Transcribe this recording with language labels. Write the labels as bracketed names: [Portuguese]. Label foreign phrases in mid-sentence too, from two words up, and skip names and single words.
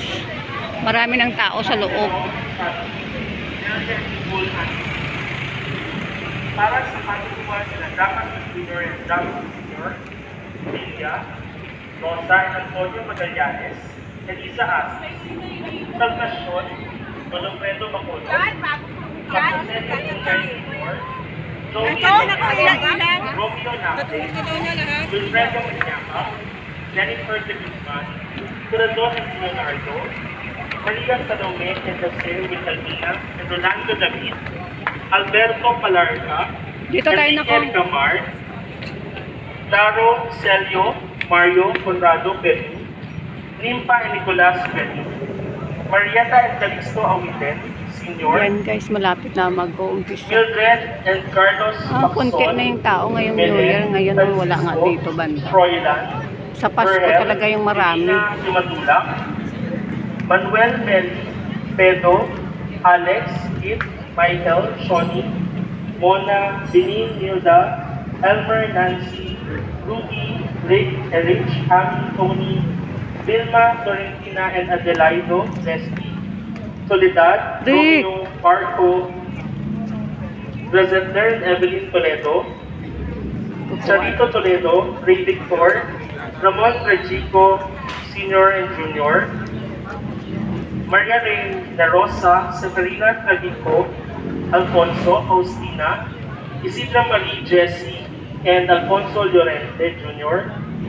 [Filipino] Marami ng tao sa loob. Para sa patutuwa sila dapat Junior and dapat Senior, Lilia, Rosa and Antonio Magallanes, Elisa Astis, Salvacion, Godofredo Bacolod, Caposelio Junior Junior, Joey Romeo Nacte, Wilfredo Minyaka, Jennifer de Guzman, Curador and Leonardo, Maria Salome and Jose Vitalina and Rolando David, Alberto Palarca, Dito tayo na Enrique Camar, Daro Celio, Mario Conrado Peru, Nimpa and Nicolas Peru, Marieta and Calixto Awiten, Senior, Yan guys, malapit na mag-uumpisa. Mildred and Carlos Konti na yung tao ngayong New Year. Ngayon wala nga dito banda. Froilan, Sa Pasko talaga yung marami. Simatulak, Manuel Meli, Pedro, Alex, Kit, Michael, Shoni, Mona, Benin, Nilda, Elmer, Nancy, Ruby, Rick, Erich, Amy, Tony, Vilma, Florentina, and Adelaido, Leslie, Soledad, Rick, Romeo, Marco, Brazender, and Evelyn Toledo, Charito Toledo, Ray Victor, Ramon Regico, Senior and Junior, Maria Reyna Rosa, Severina Tragico, Alfonso, Faustina, Isidra Marie Jessie, and Alfonso Llorente Jr.,